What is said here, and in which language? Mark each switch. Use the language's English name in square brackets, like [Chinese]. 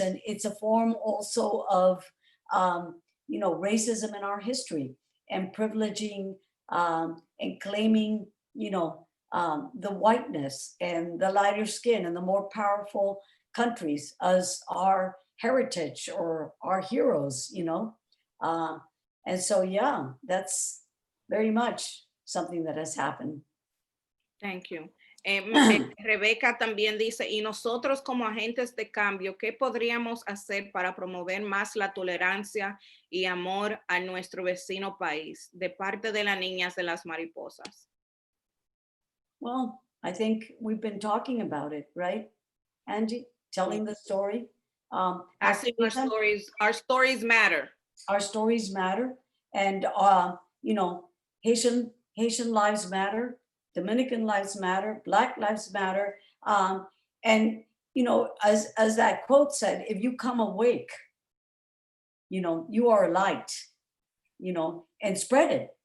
[English] And it's a form also of, you know, racism in our history and privileging and claiming, you know, the whiteness and the lighter skin and the more powerful countries as our heritage or our heroes, you know. And so, yeah, that's very much something that has happened. Thank you. [Spanish] Rebeca también dice, y nosotros como agentes de cambio, ¿qué podríamos hacer para promover más la tolerancia y amor a nuestro vecino país de parte de las niñas de las mariposas? [English] Well, I think we've been talking about it, right, Angie? Telling the story. I think our stories matter. Our stories matter, and you know, Haitian lives matter. Dominican lives matter, Black lives matter. And, you know, as that quote said, if you come awake, you know, you are a light, you know, and spread it.